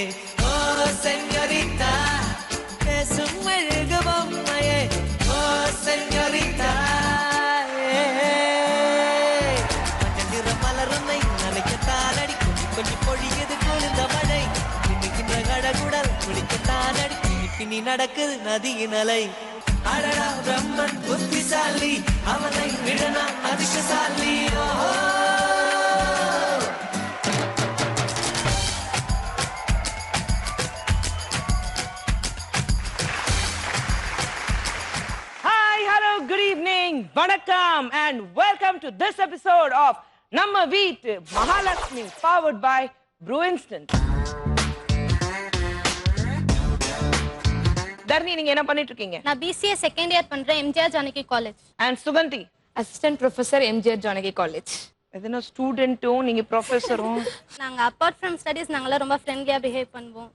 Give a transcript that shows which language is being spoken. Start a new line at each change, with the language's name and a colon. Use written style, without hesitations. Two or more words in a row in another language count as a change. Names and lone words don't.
Spanish: Oh, señorita, es un juego bombaye. Oh, señorita.
Tamil: மஞ்சள் மலரமை நினைக்கத்தான் அடி கொஞ்சம் பொழியது குளிர்ந்த மழை இன்னைக்கின்ற கடகுடல் குளிக்கத்தான் அடி பின்னி நடக்குது நதியின் அலை. அடடா பிரம்மன் புத்திசாலி அவனை விடனா அதிர்ஷ்டசாலி.
English: Hi, hello, good evening, vanakkam and welcome to this episode of Namma Veet Mahalakshmi powered by Brew Instant.
Tamil: தர்ணி நீங்க என்ன பண்ணிட்டு இருக்கீங்க? நான் BCA
English: second year
Tamil: பண்றேன் எம்ஜிஆர் ஜானகி காலேஜ். அண்ட் சுகந்தி
English: assistant professor MGR Janaki College.
Tamil: எதனா ஸ்டூடெண்ட்டும் நீங்க ப்ரொஃபஸரும். நாங்க
English: apart from studies
Tamil: நாங்களாம் ரொம்ப ஃப்ரெண்ட்லியா பிஹேவ் பண்ணுவோம்.